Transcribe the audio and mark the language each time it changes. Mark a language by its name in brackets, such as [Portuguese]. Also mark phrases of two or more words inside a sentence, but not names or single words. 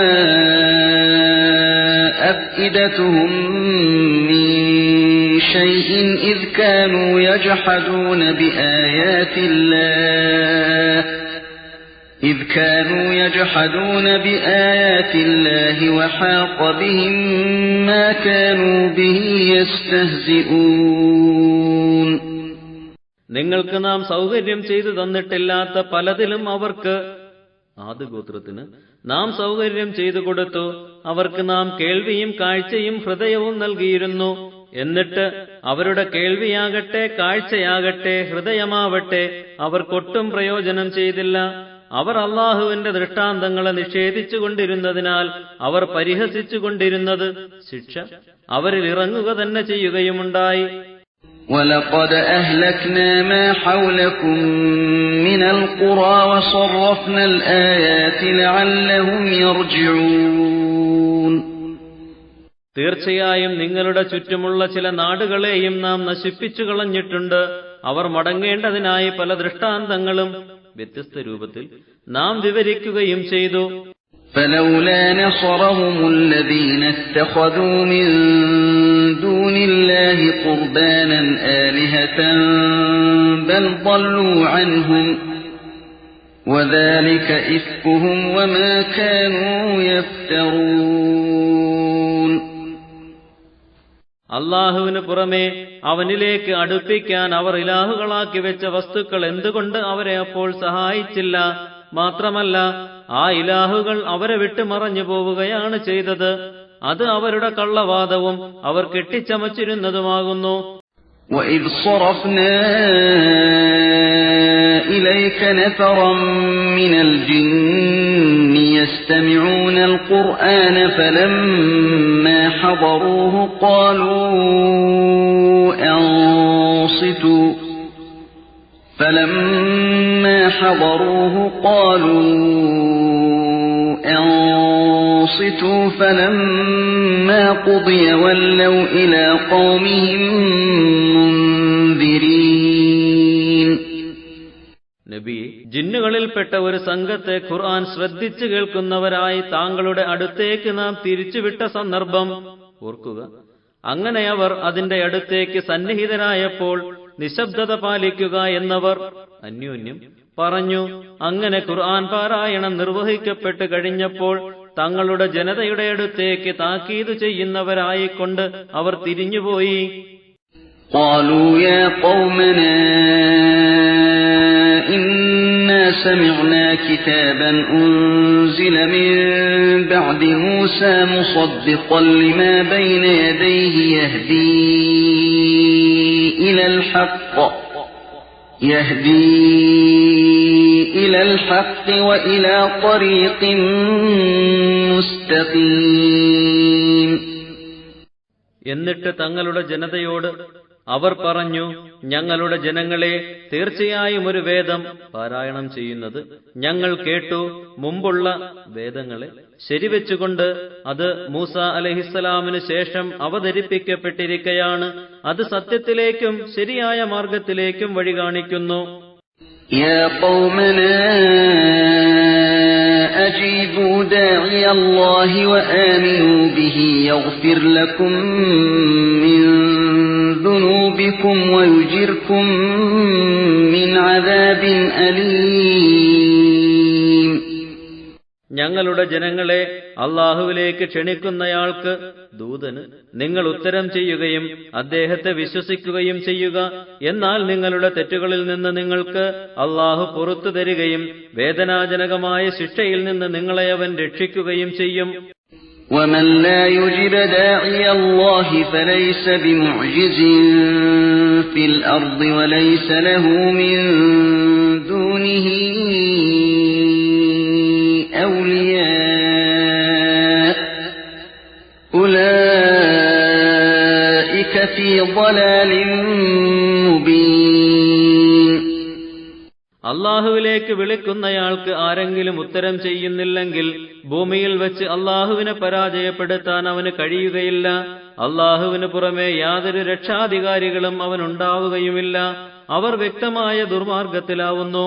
[Arabic] أفئدتهم من شيء إذ كانوا يجحدون بآيات الله وحاق بهم ما كانوا به يستهزئون. [Malayalam] നിങ്ങൾക്ക് നാം സൗകര്യം ചെയ്തു തന്നിട്ടില്ലാത്ത പലതിലും അവർക്ക്, ആദ് ഗോത്രത്തിന് നാം സൗകര്യം ചെയ്തു കൊടുത്തു. അവർക്ക് നാം കേൾവിയും കാഴ്ചയും ഹൃദയവും നൽകിയിരുന്നു. എന്നിട്ട് അവരുടെ കേൾവിയാകട്ടെ കാഴ്ചയാകട്ടെ ഹൃദയമാവട്ടെ അവർക്കൊട്ടും പ്രയോജനം ചെയ്തില്ല. അവർ അള്ളാഹുവിന്റെ ദൃഷ്ടാന്തങ്ങളെ നിഷേധിച്ചുകൊണ്ടിരുന്നതിനാൽ അവർ പരിഹസിച്ചുകൊണ്ടിരുന്നത് ശിക്ഷ അവരിൽ ഇറങ്ങുക തന്നെ ചെയ്യുകയുമുണ്ടായി. [Arabic] وَلَقَدْ أَهْلَكْنَا مَا حَوْلَكُمْ مِنَ الْقُرَى وَصَرَّفْنَا الْآيَاتِ لَعَلَّهُمْ يَرْجِعُونَ. [Malayalam] തീർച്ചയായും നിങ്ങളുടെ ചുറ്റുമുള്ള ചില നാടുകളെയും നാം നശിപ്പിച്ചു കളഞ്ഞിട്ടുണ്ട്. അവർ മടങ്ങേണ്ടതിനായി പല ദൃഷ്ടാന്തങ്ങളും വ്യത്യസ്ത രൂപത്തിൽ നാം വിവരിക്കുകയും ചെയ്തു. [Arabic] فَلَوْلَا نَصَرَهُمُ الَّذِينَ اتَّخَذُوا مِن دُونِ اللَّهِ قُرْبَانًا آلِهَةً بَلْ ضَلُّوا عَنْهُمْ وَذَلِكَ إِفْكُهُمْ وَمَا كَانُوا يَفْتَرُونَ. [Malayalam] അള്ളാഹുവിന് പുറമെ അവനിലേക്ക് അടുപ്പിക്കാൻ അവർ ഇലാഹുകളാക്കി വെച്ച വസ്തുക്കൾ എന്തുകൊണ്ട് അവരെ അപ്പോൾ സഹായിച്ചില്ല? മാത്രമല്ല, ആ ഇലാഹുകൾ അവരെ വിട്ട് മറഞ്ഞു പോവുകയാണ് ചെയ്തത്. അത് അവരുടെ കള്ളവാദവും അവർ കെട്ടിച്ചമച്ചിരുന്നതുമാകുന്നു. [Arabic] وَإِذْ صَرَفْنَا إِلَيْكَ نَفَرًا مِنَ الْجِنِّ يَسْتَمِعُونَ الْقُرْآنَ فَلَمَّا حَضَرُوهُ قَالُوا أَنصِتُوا فَلَمَّا قُضِيَ وَلَّوْا إِلَى قَوْمِهِمْ مُنذِرِينَ. [Malayalam] നബിയെ, ജിന്നുകളിൽപ്പെട്ട ഒരു സംഘത്തെ ഖുർആൻ ശ്രദ്ധിച്ചു കേൾക്കുന്നവരായി താങ്കളുടെ അടുത്തേക്ക് നാം തിരിച്ചുവിട്ട സന്ദർഭം ഓർക്കുക. അങ്ങനെ അവർ അതിന്റെ അടുത്തേക്ക് സന്നിഹിതരായപ്പോൾ നിശബ്ദത പാലിക്കുക എന്നവർ അന്യോന്യം പറഞ്ഞു. അങ്ങനെ ഖുർആൻ പാരായണം നിർവഹിക്കപ്പെട്ട് കഴിഞ്ഞപ്പോൾ തങ്ങളുടെ ജനതയുടെ അടുത്തേക്ക് താക്കീത് ചെയ്യുന്നവരായിക്കൊണ്ട് അവർ തിരിഞ്ഞുപോയി. [Arabic] قالوا يا قومنا إنا سمعنا كتابا أنزل من بعد موسى مصدقا لما بين يديه يهدي إلى الحق وإلى طريق مستقيم. [Malayalam] എന്നിട്ട് തങ്ങളുടെ ജനതയോട് അവർ പറഞ്ഞു, ഞങ്ങളുടെ ജനങ്ങളെ, തീർച്ചയായും ഒരു വേദം പാരായണം ചെയ്യുന്നത് ഞങ്ങൾ കേട്ടു. മുമ്പുള്ള വേദങ്ങളെ ശരിവെച്ചുകൊണ്ട് അത് മൂസ അലൈഹിസ്സലാമിന് ശേഷം അവതരിപ്പിക്കപ്പെട്ടിരിക്കയാണ്. അത് സത്യത്തിലേക്കും ശരിയായ മാർഗത്തിലേക്കും വഴി കാണിക്കുന്നു. [Arabic] يا قومنا أجيبوا داعي الله وآمنوا به يغفر لكم من ذنوبكم ويجركم من عذاب أليم. [Malayalam] ഞങ്ങളുടെ ജനങ്ങളെ, അള്ളാഹുവിലേക്ക് ക്ഷണിക്കുന്നയാൾക്ക്, ദൂതന് നിങ്ങൾ ഉത്തരം ചെയ്യുകയും അദ്ദേഹത്തെ വിശ്വസിക്കുകയും ചെയ്യുക. എന്നാൽ നിങ്ങളുടെ തെറ്റുകളിൽ നിന്ന് നിങ്ങൾക്ക് അള്ളാഹു പുറത്തു തരികയും വേദനാജനകമായ ശിക്ഷയിൽ നിന്ന് നിങ്ങളെ അവൻ രക്ഷിക്കുകയും ചെയ്യും. [Arabic] ومن لا يجب داعي الله فليس بمعجز في الأرض وليس له من دونه أولياء أولئك في ضلال مبين. [Malayalam] അള്ളാഹുവിലേക്ക് വിളിക്കുന്നയാൾക്ക് ആരെങ്കിലും ഉത്തരം ചെയ്യുന്നില്ലെങ്കിൽ ഭൂമിയിൽ വെച്ച് അള്ളാഹുവിനെ പരാജയപ്പെടുത്താൻ അവന് കഴിയുകയില്ല. അള്ളാഹുവിന് പുറമെ യാതൊരു രക്ഷാധികാരികളും അവനുണ്ടാവുകയുമില്ല. അവർ വ്യക്തമായ ദുർമാർഗത്തിലാവുന്നു.